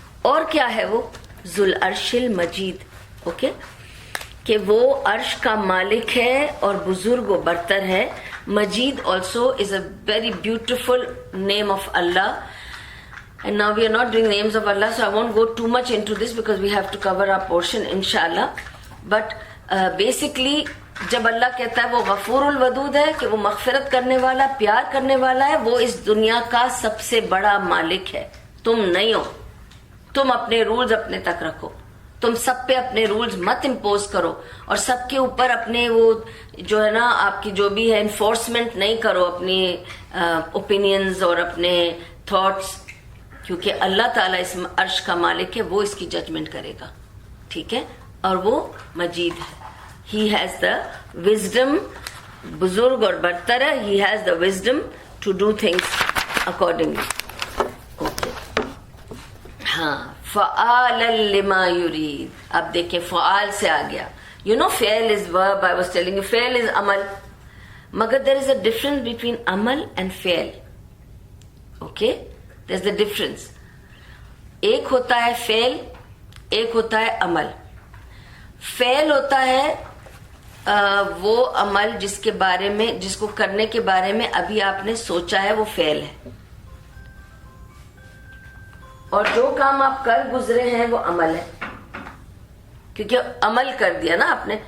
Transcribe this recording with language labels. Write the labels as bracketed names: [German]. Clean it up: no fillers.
[Urdu] اور کیا ہے وہ؟ [Arabic] ذو العرش المجید. [Urdu] اوکے, کہ وہ عرش کا مالک ہے اور بزرگ و برتر ہے. [English] مجید also is a very beautiful name of Allah. And now we are not doing names of Allah, so I won't go too much into this because we have to cover our portion inshallah. But basically [Urdu] جب اللہ کہتا ہے وہ غفور الودود ہے, کہ وہ مغفرت کرنے والا, پیار کرنے والا ہے, وہ اس دنیا کا سب سے بڑا مالک ہے. تم نہیں ہو. تم اپنے رولز اپنے تک رکھو. تم سب پہ اپنے رولز مت امپوز کرو, اور سب کے اوپر اپنے وہ جو ہے نا آپ کی جو بھی ہے انفورسمنٹ نہیں کرو اپنی اوپینینز اور اپنے تھاٹس, کیونکہ اللہ تعالیٰ اس عرش کا مالک ہے, وہ اس کی ججمنٹ کرے گا. ٹھیک ہے, اور وہ مجید ہے. [English] He has the wisdom, [Urdu] بزرگ اور برتر ہے. [English] He has the wisdom to do things accordingly. Okay. [Urdu] ہاں, [Arabic] فعال لما یرید. [Urdu] اب دیکھیں فعال سے آ گیا. [English] You know فعل is verb. I was telling you فعل is عمل, [Urdu] مگر [English] there is a difference between عمل and فعل. Okay, there's the difference. [Urdu] ایک ہوتا ہے فعل, ایک ہوتا ہے عمل. فعل ہوتا ہے وہ عمل جس کے بارے میں, جس کو کرنے کے بارے میں ابھی آپ نے سوچا ہے, وہ فعل ہے. اور جو کام آپ کر گزرے ہیں وہ عمل ہے. کیونکہ عمل کر دیا نا آپ نے.